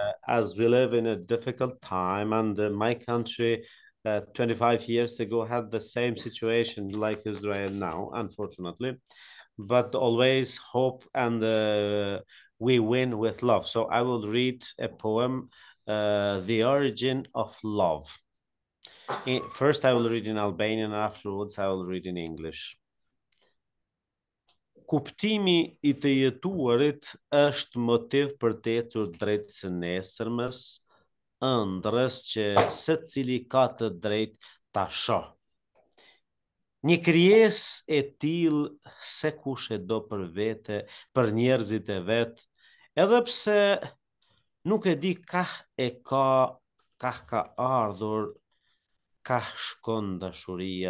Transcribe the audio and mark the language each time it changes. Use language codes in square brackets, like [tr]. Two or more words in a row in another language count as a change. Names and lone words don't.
[en] As we live in a difficult time, and my country 25 years ago had the same situation like Israel now, unfortunately, but always hope, and we win with love. So I will read a poem, The Origin of Love. First I will read in Albanian, and afterwards I will read in English. [sq] Kuptimi I të jetuarit është motiv për të ecur drejt së nesërmës, ëndrrës që secili ka të drejtë ta shoh. Një krijesë e tillë se kush e do për vete, për njerëzit e vet, edhe pse nuk e di kah ka ardhur, kah shkon dashuria.